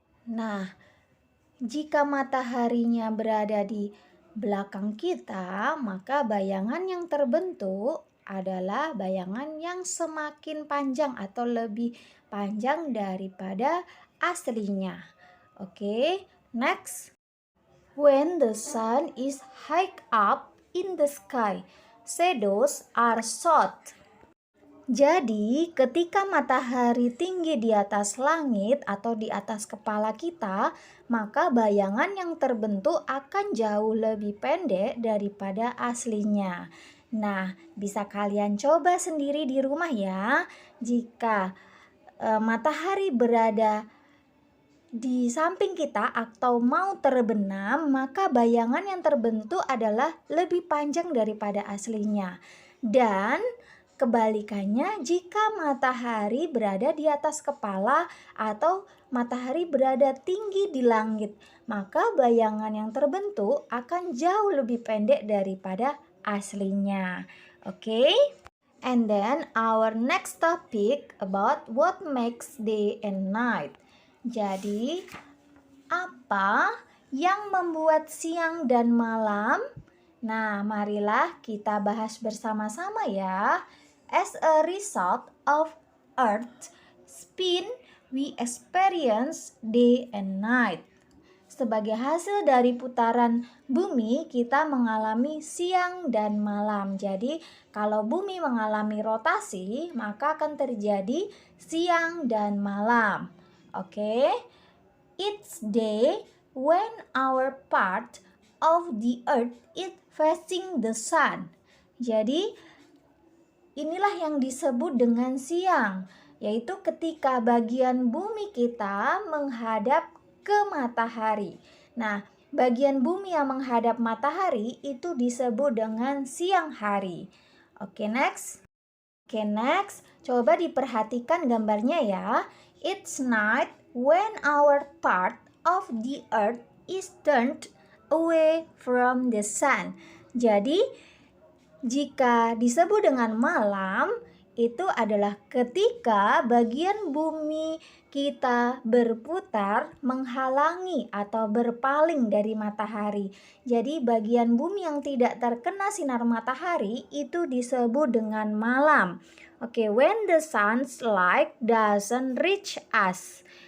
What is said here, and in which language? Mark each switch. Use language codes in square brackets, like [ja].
[id] Nah, jika mataharinya berada di belakang kita, maka bayangan yang terbentuk adalah bayangan yang semakin panjang atau lebih panjang daripada aslinya. [en] Oke, next. When the sun is high up in the sky, shadows are short. [id] Jadi, ketika matahari tinggi di atas langit atau di atas kepala kita, maka bayangan yang terbentuk akan jauh lebih pendek daripada aslinya. Nah, bisa kalian coba sendiri di rumah ya. Jika matahari berada di samping kita atau mau terbenam, maka bayangan yang terbentuk adalah lebih panjang daripada aslinya. Dan kebalikannya, jika matahari berada di atas kepala atau matahari berada tinggi di langit, maka bayangan yang terbentuk akan jauh lebih pendek daripada aslinya. Oke? [en] And then our next topic about what makes day and night. [id] Jadi, apa yang membuat siang dan malam? Nah, marilah kita bahas bersama-sama ya. [en] As a result of Earth spin, we experience day and night. [id] Sebagai hasil dari putaran bumi, kita mengalami siang dan malam. Jadi, kalau bumi mengalami rotasi, maka akan terjadi siang dan malam. [en] Oke, it's day when our part of the earth is facing the sun. [id] Jadi inilah yang disebut dengan siang, yaitu ketika bagian bumi kita menghadap ke matahari. Nah, bagian bumi yang menghadap matahari itu disebut dengan siang hari. Oke, next. Coba diperhatikan gambarnya ya. [en] It's night when our part of the earth is turned away from the sun. [id] Jadi, jika disebut dengan malam, itu adalah ketika bagian bumi kita berputar menghalangi atau berpaling dari matahari. Jadi bagian bumi yang tidak terkena sinar matahari itu disebut dengan malam. [en] Oke, when the sun's light doesn't reach us.